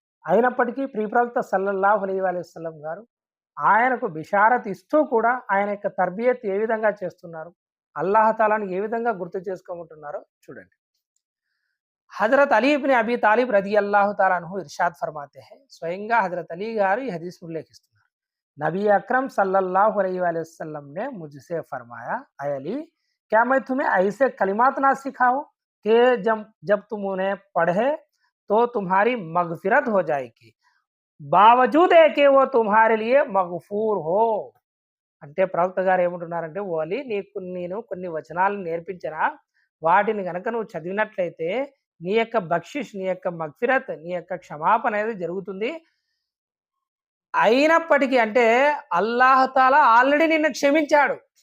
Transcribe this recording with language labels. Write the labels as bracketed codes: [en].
[te] అయినప్పటికీ ప్రవక్త సల్లల్లాహు అలైహి వసల్లం గారు ఆయనకు బిషారత్ ఇస్తూ కూడా ఆయన యొక్క తర్బియత్ ఏ విధంగా చేస్తున్నారు, అల్లాహ్ తాలాను ఏ విధంగా గుర్తు చేసుకోమంటున్నారో చూడండి. Hazrat Ali ibn అబీ Talib రదియల్లాహు తఆలా అన్హు [hi] Irshad ఫర్మాతే high, [te] స్వయంగా హజరత్ అలీ గారు ఈ హదీస్ ఉల్లేఖిస్తున్నారు. [hi] नबी अकरम सल्लल्लाहु अलैहि वसल्लम ने मुझसे फरमाया, ऐ अली क्या मैं तुम्हें ऐसे कलिमात ना सिखाऊं कि जब जब तुम उन्हें पढ़े तो तुम्हारी मगफिरत हो जाएगी, బావజూద్ ఏకే ఓ తుమ్హారే లియే మగ్ఫూర్ హో. [te] అంటే ప్రవక్త గారు ఏమంటున్నారంటే, ఓ అలీ నీకు నేను కొన్ని వచనాలను నేర్పించనా, వాటిని గనక నువ్వు చదివినట్లయితే నీ యొక్క బక్షిష్, నీ యొక్క మగ్ఫిరత్, నీ యొక్క క్షమాపణ అనేది జరుగుతుంది. అయినప్పటికీ అంటే అల్లాహ్ తాలా ఆల్రెడీ నిన్ను క్షమించాడు.